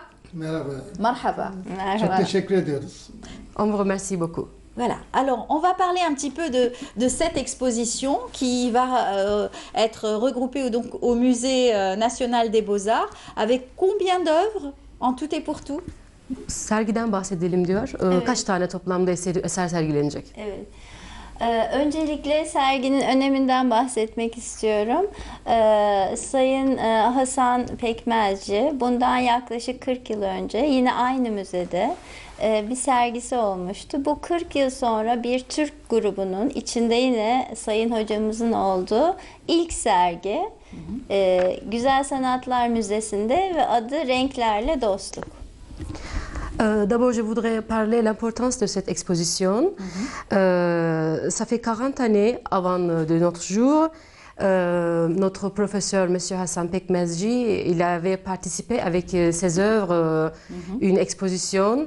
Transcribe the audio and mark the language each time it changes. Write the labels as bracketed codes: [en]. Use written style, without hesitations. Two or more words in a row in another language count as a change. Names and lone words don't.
[fr] Marhaba. On vous remercie beaucoup. Voilà, alors on va parler un petit peu de cette exposition qui va être regroupée donc, au Musée national des Beaux-Arts avec combien d'œuvres en tout et pour tout? [tr] Sergiden bahsedelim diyor. Kaç tane toplamda eser sergilenecek? Evet. Öncelikle serginin öneminden bahsetmek istiyorum. Sayın Hasan Pekmezci bundan yaklaşık 40 yıl önce yine aynı müzede bir sergisi olmuştu. Bu 40 yıl sonra bir Türk grubunun içinde yine Sayın Hocamızın olduğu ilk sergi Güzel Sanatlar Müzesi'nde ve adı Renklerle Dostluk. [fr] D'abord, je voudrais parler de l'importance de cette exposition. Ça fait 40 années avant de notre jour. Notre professeur, M. Hassan Pekmezci, il avait participé avec ses œuvres une exposition.